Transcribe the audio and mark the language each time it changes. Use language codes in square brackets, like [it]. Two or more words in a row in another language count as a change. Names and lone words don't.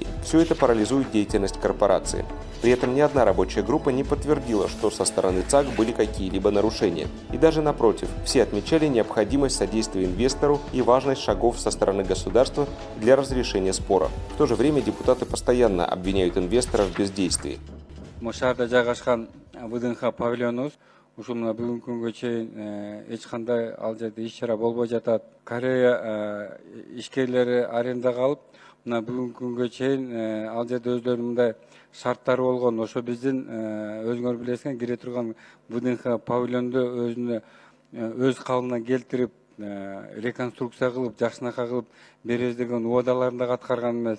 [ru] Все это парализует деятельность корпорации. При этом ни одна рабочая группа не подтвердила, что со стороны ЦАК были какие-либо нарушения. И даже напротив, все отмечали необходимость содействия инвестору и важность шагов со стороны государства для разрешения спора. В то же время депутаты постоянно обвиняют инвестора в бездействии. [ky] Ушул мына бүгүнкү күнгө чейин эч кандай ал жерде иш чара болбой жатат. Корея ишкерлери арендага алып, мына бүгүнкү күнгө чейин ал жерде өздөрүнүн мындай шарттары болгон. Ошо биздин өзүңөр билесиңер кире турган ВДНХ павильонду өз калыбына келтирип, реконструкция кылып, жакшынака кылып беребиз деген убадаларын дагы аткарган эмес.